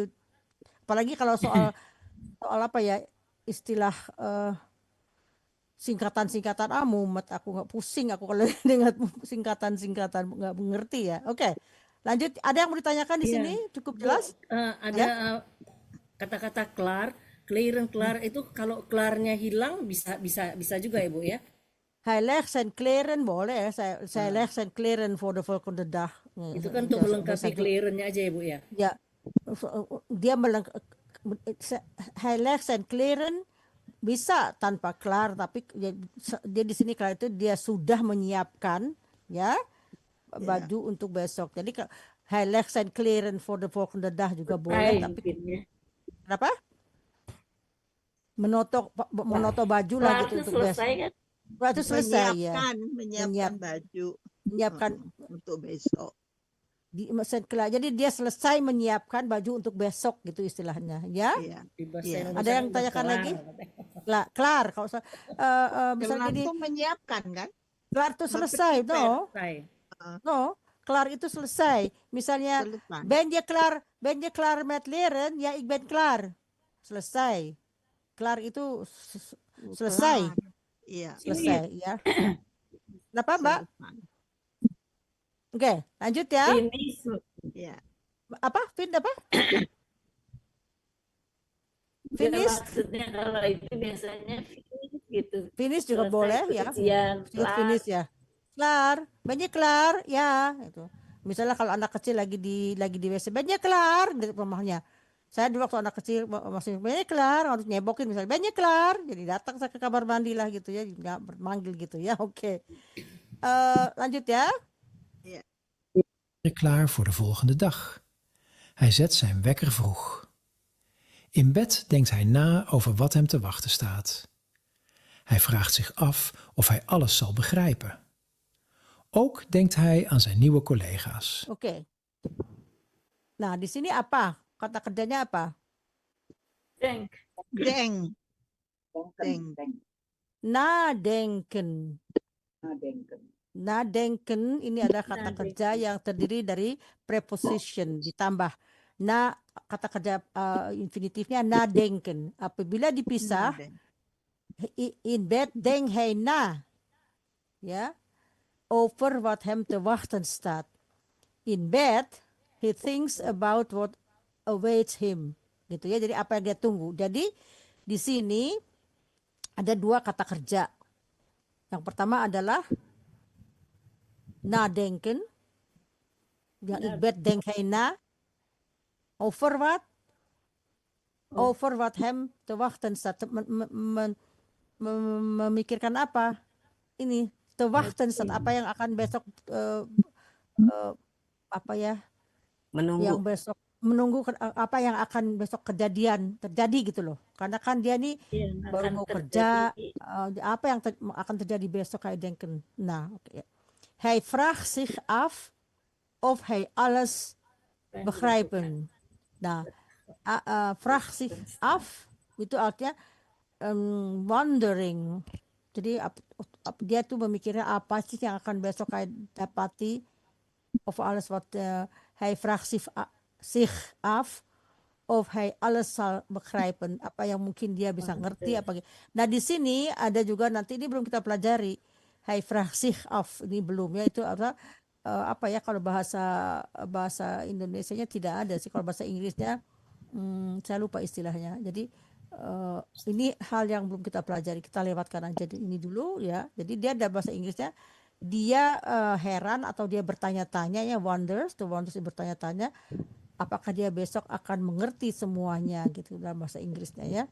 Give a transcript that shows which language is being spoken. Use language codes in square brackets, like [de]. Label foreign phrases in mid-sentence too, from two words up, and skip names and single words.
[id] Apalagi kalau soal apa ya istilah singkatan-singkatan mumet aku nggak pusing aku kalau dengar singkatan-singkatan nggak mengerti ya. Oke. Lanjut, ada yang mau ditanyakan di sini? Cukup jelas? Ada kata-kata klaar, [nl] kleren klaar [id] itu kalau klaarnya hilang bisa juga ya Bu ya. [nl] Hij legt zijn kleren, [id] boleh ya. [nl] Saya legt zijn kleren voor de volgende dag. [id] Itu kan untuk melengkapi klerennya aja ya Bu ya. Ya, dia [nl] hij legt zijn kleren [id] bisa tanpa klaar, tapi dia di sini klaar itu dia sudah menyiapkan ya baju untuk besok. Jadi [nl] hij legt zijn kleren voor de volgende dag [id] juga boleh, tapi kenapa? Menoto baju lah gitu untuk besok. Kan? Itu selesai ya. Menyiapkan baju. Menyiapkan untuk besok. Jadi dia selesai menyiapkan baju untuk besok gitu istilahnya ya. Iya. Ada yang tanyakan lagi? Kelar kalau misalnya gini. Itu menyiapkan kan? Kelar itu selesai, no, kelar itu selesai. Misalnya, [nl] ben je klaar met leren? Ya, ik ben klaar. [id] Selesai. Kelar itu selesai. Iya. Selesai, ya. Kenapa, Mbak? Oke, lanjut ya. Finish. Iya. Apa? Finish. Maksudnya kalau itu biasanya finish gitu. Finish juga boleh ya. Finish ya. Kelar, banyak kelar ya itu. Misalnya kalau anak kecil lagi di WC, banyak kelar di rumahnya. Saya dulu waktu anak kecil masih banyak kelar, harus nyebokin misalnya banyak kelar. Jadi datang saya ke kamar mandi lah gitu ya, nggak bermanggil gitu ya. Oke. Lanjut ya. [nl] Klaar voor de volgende dag. Hij zet zijn wekker vroeg. In bed denkt hij na over wat hem te wachten staat. Hij vraagt zich af of hij alles zal begrijpen. Ook denkt hij aan zijn nieuwe collega's. [id] Oke. Nah, di sini apa? Kata kerjanya apa? Denk. Nadenken. Nadenken ini adalah kata kerja yang terdiri dari preposition ditambah kata kerja infinitifnya nadenken. Apabila dipisah, [nl] in bed denkt hij na. Ya. Over wat hem te wachten staat. [en] In bed, he thinks about what awaits him. [id] Gitu ya. Jadi apa yang dia tunggu. Jadi di sini ada dua kata kerja. Yang pertama adalah nadenken. Yang in bed denkt hij na. [en] Over what? [nl] over wat hem te wachten staat. [id] Memikirkan apa? Ini [nl] te wachten staat [id] apa yang akan besok apa ya? Yang besok menunggu apa yang akan besok terjadi gitu loh. Karena kan dia nih Iya, baru akan mau kerja, terjadi. apa yang akan terjadi besok [nl] hij denken. [id] Nah, oké. [nl] Hij vraagt zich af of hij alles begrijpen. [id] Nah, [nl] vraagt zich af [id] itu artinya wondering. Jadi dia tuh memikirnya apa sih yang akan besok hij dapati [nl] of alles wat hij vraagt zich af of hij alles zal begrijpen, [id] apa yang mungkin dia bisa ngerti apa. Nah, di sini ada juga, nanti ini belum kita pelajari. [nl] Hij vraagt zich af, [id] ini belum ya, itu apa ya, kalau bahasa Indonesianya tidak ada sih, kalau bahasa Inggrisnya saya lupa istilahnya. Jadi ini hal yang belum kita pelajari, kita lewatkan aja ini dulu ya. Jadi dia ada bahasa Inggrisnya, dia heran atau dia bertanya-tanya ya, wonders bertanya-tanya apakah dia besok akan mengerti semuanya gitu dalam bahasa Inggrisnya ya.